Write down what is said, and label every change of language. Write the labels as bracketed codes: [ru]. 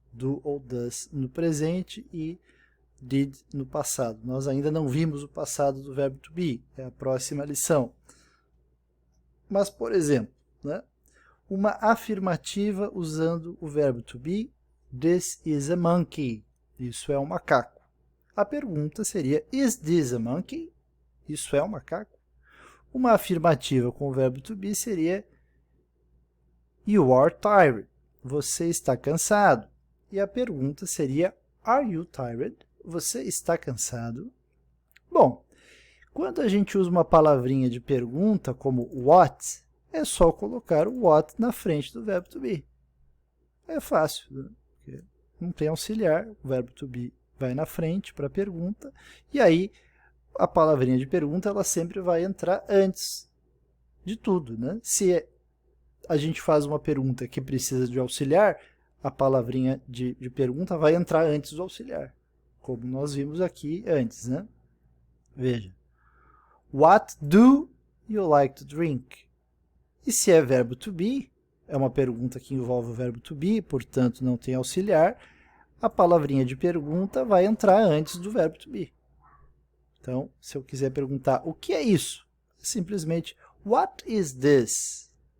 [pt] Do ou does no presente e did no passado. Nós ainda não vimos o passado do verbo to be, é a próxima lição. Mas, por exemplo, né, uma afirmativa usando o verbo to be, [en] this is a monkey, [pt] isso é um macaco. [en] A pergunta seria, is this a monkey? [pt] Isso é um macaco? Uma afirmativa com o verbo to be seria, [en] you are tired, [pt] você está cansado. E a pergunta seria, [en] are you tired? [pt] Você está cansado? Bom, quando a gente usa uma palavrinha de pergunta, como what, é só colocar o what na frente do verbo to be. É fácil, né? Porque não tem auxiliar, o verbo to be vai na frente para a pergunta, e aí a palavrinha de pergunta ela sempre vai entrar antes de tudo, né? Se a gente faz uma pergunta que precisa de auxiliar, a palavrinha de pergunta vai entrar antes do auxiliar, como nós vimos aqui antes, né? Veja. [en] What do you like to drink? [pt] E se é verbo to be, é uma pergunta que envolve o verbo to be, portanto não tem auxiliar, a palavrinha de pergunta vai entrar antes do verbo to be. Então, se eu quiser perguntar o que é isso, simplesmente, [en] what is this?